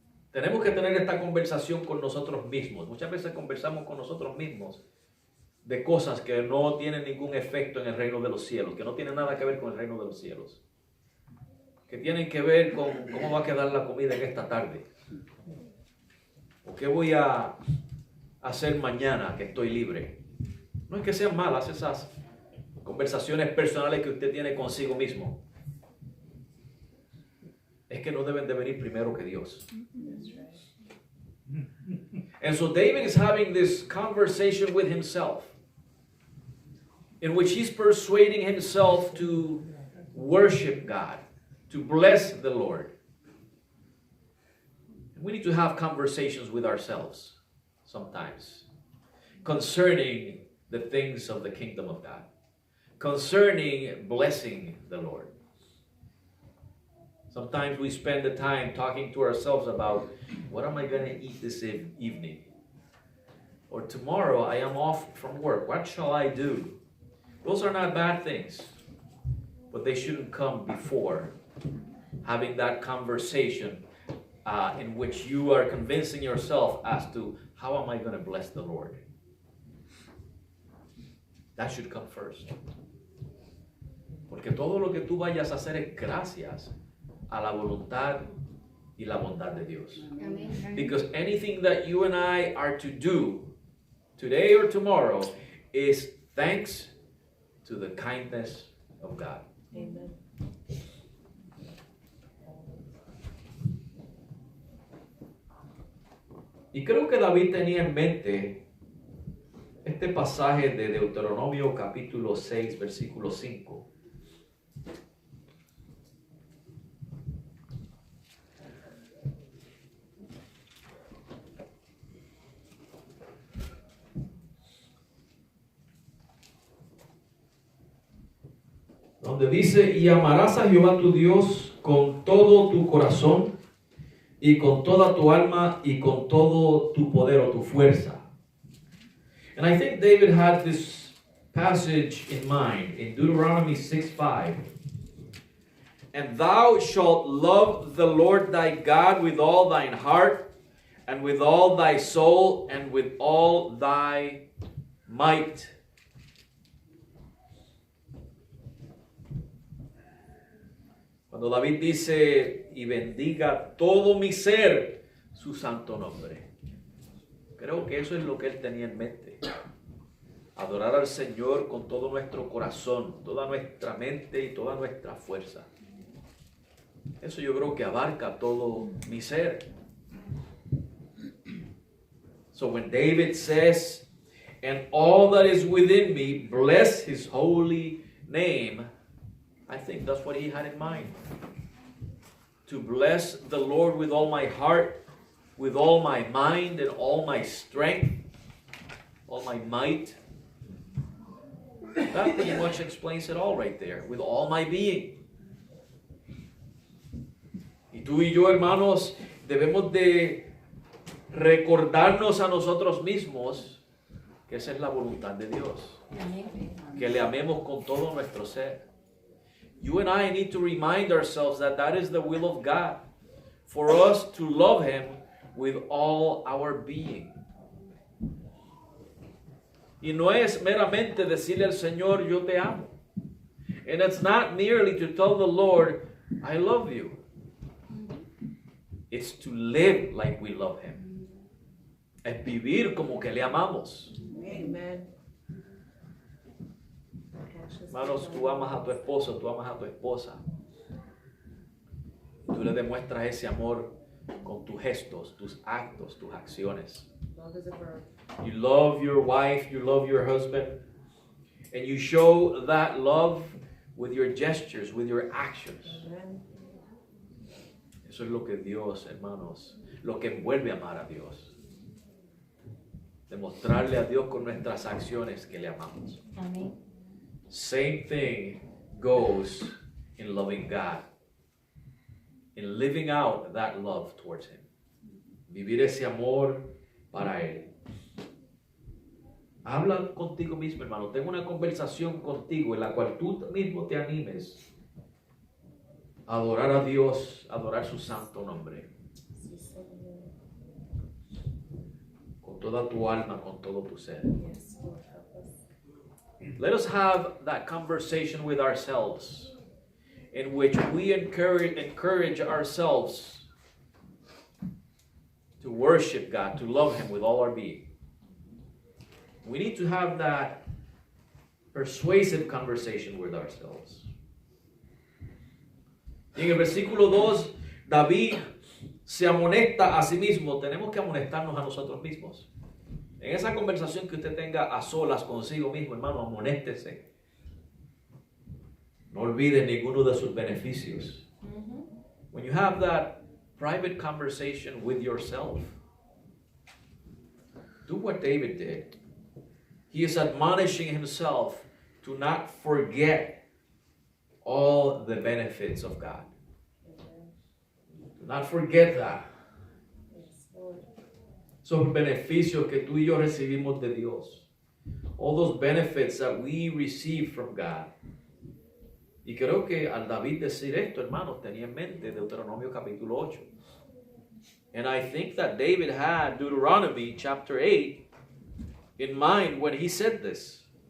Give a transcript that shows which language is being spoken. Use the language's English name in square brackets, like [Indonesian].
[Spanish] Tenemos que tener esta conversación con nosotros mismos. Muchas veces conversamos con nosotros mismos de cosas que no tienen ningún efecto en el reino de los cielos, que no tienen nada que ver con el reino de los cielos, que tienen que ver con cómo va a quedar la comida en esta tarde, o qué voy a hacer mañana que estoy libre. No es que sean malas esas conversaciones personales que usted tiene consigo mismo. Es que no deben de venir primero que Dios. [English] And so David is having this conversation with himself, in which he's persuading himself to worship God, to bless the Lord. And we need to have conversations with ourselves sometimes concerning the things of the kingdom of God, concerning blessing the Lord. Sometimes we spend the time talking to ourselves about, what am I going to eat this evening? Or tomorrow I am off from work. What shall I do? Those are not bad things, but they shouldn't come before having that conversation in which you are convincing yourself as to, how am I going to bless the Lord? That should come first. [Spanish] Porque todo lo que tú vayas a hacer es gracias a la voluntad y la bondad de Dios. Amén. [English] Because anything that you and I are to do today or tomorrow is thanks to the kindness of God. Amen. [Spanish] Y creo que David tenía en mente este pasaje de Deuteronomio capítulo 6, versículo 5. Donde dice, y amarás a Jehová tu Dios con todo tu corazón y con toda tu alma y con todo tu poder o tu fuerza. [English] And I think David had this passage in mind in Deuteronomy 6:5. And thou shalt love the Lord thy God with all thine heart and with all thy soul and with all thy might. [Spanish] Cuando David dice, y bendiga todo mi ser su santo nombre. Creo que eso es lo que él tenía en mente. Adorar al Señor con todo nuestro corazón, toda nuestra mente y toda nuestra fuerza. Eso yo creo que abarca todo mi ser. [English] So when David says, and all that is within me, bless his holy name, I think that's what he had in mind. To bless the Lord with all my heart, with all my mind and all my strength, all my might. That pretty much explains it all right there, with all my being. [Spanish] Y tú y yo, hermanos, debemos de recordarnos a nosotros mismos que esa es la voluntad de Dios. Amén. Que le amemos con todo nuestro ser. [English] you and I need to remind ourselves that that is the will of God, for us to love Him with all our being. [Spanish] Y no es meramente decirle al Señor, yo te amo. [English] And it's not merely to tell the Lord, I love you. It's to live like we love Him. [Spanish] Es vivir como que le amamos. [English] Amen. [Spanish] Hermanos, tú amas a tu esposo, tú amas a tu esposa. Tú le demuestras ese amor con tus gestos, tus actos, tus acciones. [English] Love is a verb. You love your wife, you love your husband, and you show that love with your gestures, with your actions. Amen. [Spanish] Eso es lo que Dios, hermanos, lo que envuelve a amar a Dios. Demostrarle a Dios con nuestras acciones que le amamos. Amén. [English] Same thing goes in loving God, in living out that love towards Him. [Spanish] Vivir ese amor para Él. Habla contigo mismo, hermano. Ten una conversación contigo en la cual tú mismo te animes a adorar a Dios, a adorar su santo nombre. Sí, Señor. Con toda tu alma, con todo tu ser. [English] Yes, Lord, help us. Let us have that conversation with ourselves in which we encourage ourselves to worship God, to love Him with all our being. We need to have that persuasive conversation with ourselves. [Spanish] Y en el versículo 2, David se amonesta a sí mismo. Tenemos que amonestarnos a nosotros mismos. En esa conversación que usted tenga a solas consigo mismo, hermano, amonéstese. No olvide ninguno de sus beneficios. [English] When you have that private conversation with yourself, do what David did. He is admonishing himself to not forget all the benefits of God. Do not forget that. Yes, Lord. [Spanish] Esos beneficios que tú y yo recibimos de Dios. [English] All those benefits that we receive from God. [Spanish] Y creo que al David decir esto, hermanos, tenía en mente Deuteronomio capítulo 8. [English] And I think that David had Deuteronomy chapter 8 in mind when he said this.